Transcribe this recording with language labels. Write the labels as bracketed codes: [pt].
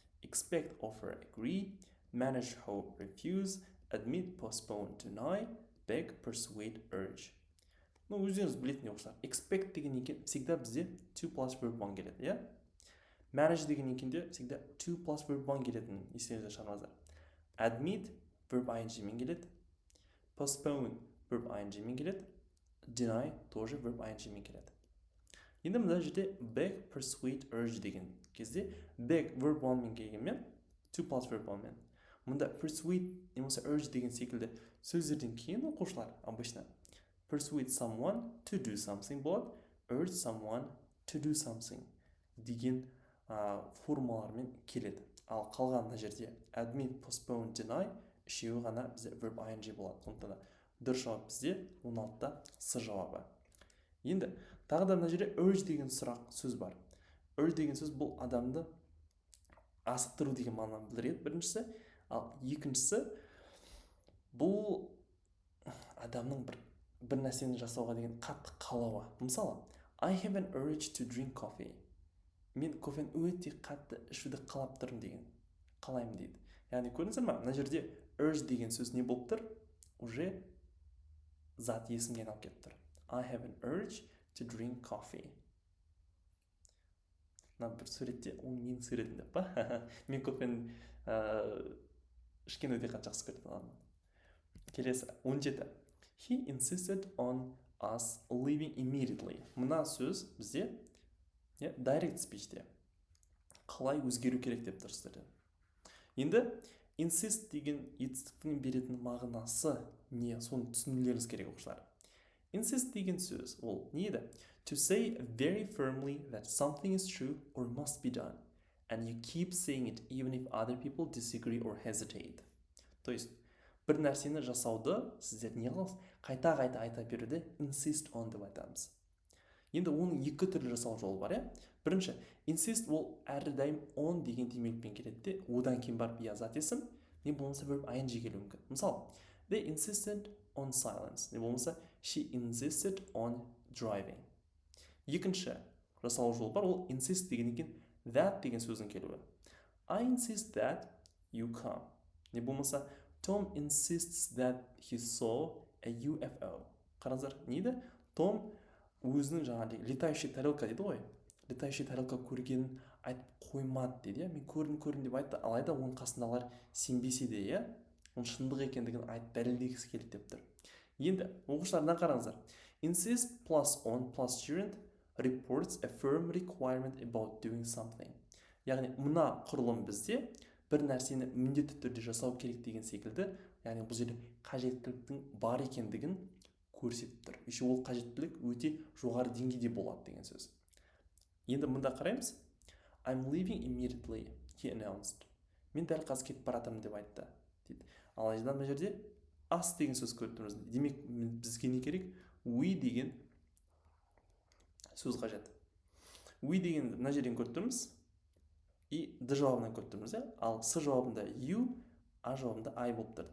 [en] Expect, offer, agree, manage, hope, refuse, admit, postpone, deny, beg, persuade, urge. [kk] Өздеріңіз білетін оқушылар. Expect деген екен [ru] всегда [kk] бізде 2 plus verb 1 келеді, иә? Manage деген екенде [ru] всегда [kk] 2 plus verb 1 келетін естеріңізде шығармаңыздар. Admit verb ing мен келеді. Postpone verb ing мен келеді. Deny [ru] тоже [kk] verb ing мен келеді. Енді мұнда жерде beg, persuade, urge деген кезде beg verb 1 мен келгенмен 2 plus verb 1 мен. Мұнда persuade немесе urge деген секілді сөздерден кейін оқушылар [ru] обычно [en] persuade someone to do something [kk] болады, [en] urge someone to do something [kk] деген формалармен келеді. Ал қалғанына жерде admit, postpone, deny үшеуі ғана бізде verb ing болады. Сондықтан дұрыс жауап бізде 16-та с жауабы. Енді тағы да мына жерде urge деген сөз бар. Urge деген сөз бұл адамды асықтыру деген мағынаны білдіреді біріншісі, ал екіншісі бұл адамның бір нәрсені жасауға деген қатты қалауы. [en] Мысалы, I have an urge to drink coffee. [kk] Мен кофені өте қатты ішуді қалап тұрмын деген, қалаймын дейді. Яғни көрдіңіздер ме? Мына жерде urge деген сөз не болып тұр? [ru] Уже [kk] зат есімге айналып кетіп тұр. [en] I have an urge to drink coffee. [kk] Мына бір суретте, ол менің суретім деп па? Мен кофені ішкен өте қатты жақсы көретін. Келесі 17. [en] He insisted on us leaving immediately. [kk] Мына сөз бізде direct speechте қалай өзгеру керек деп тұрсыздар. Енді insist деген етістіктің беретін мағынасы не? Соны түсінулеріңіз керек оқушылар. Insist деген сөз ол не еді? [en] To say very firmly that something is true or must be done, and you keep saying it even if other people disagree or hesitate. [ru] То есть [kk] бір нәрсені жасауды сіздер не қыласыз? Қайта-қайта айта беруді [en] insist on [kk] деп айтамыз. Енді оның екі түрлі жасау жолы бар, иә? Бірінші, insist ол әрдайым on деген демекпен келеді де, одан кейін барып я зат есім, не болмаса verb ing келуі мүмкін. Мысалы, [en] they insisted on silence, [kk] не болмаса [en] she insisted on driving. [kk] Екінші жасау жолы бар, ол insist деген екен that деген сөздің келуі. [en] I insist that you come. [kk] Не болмаса [en] Tom insists that he saw a UFO. [kk] Қараңыздар, не еді? Том өзінің жаңағы [ru] летающий тарелка [kk] дейді ғой. [ru] Летающий тарелка [kk] көргенін айтып қоймады дейді, мен көрдім деп айтты, алайда оның қасындағылар сенбесе де, оның шындық екендігін айтып дәлелдегісі келді деп тұр. Енді оқушылардан қараңыздар. [en] Insist plus on plus gerund reports a firm requirement about doing something. [kk] Яғни мына құрылым бізде бір нәрсені міндетті түрде жасау керек деген секілді, яғни бұл жерде қажеттіліктің бар екендігін көрсетіп тұр. [ru] Еще [kk] ол қажеттілік өте жоғары деңгейде болады деген сөз. Енді мұнда қараймыз. [en] I'm leaving immediately, he announced. [kk] Мен дәл қазір кетіп баратырмын деп айтты дейді. Алайда мына жерде us деген сөз көріп тұрмыз. Демек бізге не керек? We деген сөз қажет. We деген мына жерден көріп тұрмыз. И д жауабынан көріп тұрмыз, ал с жауабында you, а жауабында I болып тұр.